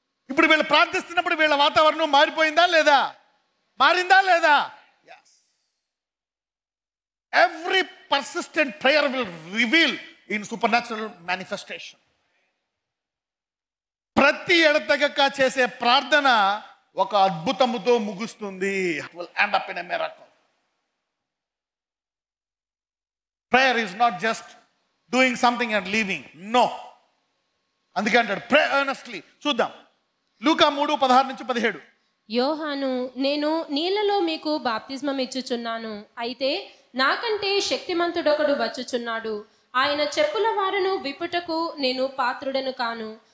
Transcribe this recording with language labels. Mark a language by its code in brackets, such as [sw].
[te] ఇప్పుడు వీళ్ళు ప్రార్థిస్తున్నప్పుడు వీళ్ళ వాతావరణం మారిపోయిందా లేదా? మారిందా లేదా? [en] Every persistent prayer will reveal in supernatural manifestation. [te] ప్రతి ఎడతెగక చేసే ప్రార్థన ఒక అద్భుతముతో ముగుస్తుంది. [en] It will end up in a miracle. Prayer is not just doing something and leaving. No. [te] అందుకే అంటాడు [en] pray earnestly. [te] చూద్దాం లూకా 3:16-17. యోహాను, నేను నీళ్లలో మీకు బాప్తిస్మం ఇచ్చుచున్నాను, అయితే నాకంటే శక్తిమంతుడొకడు వచ్చుచున్నాడు. ఆయన చెప్పుల వారును విప్పుటకు నేను పాత్రుడను కాను.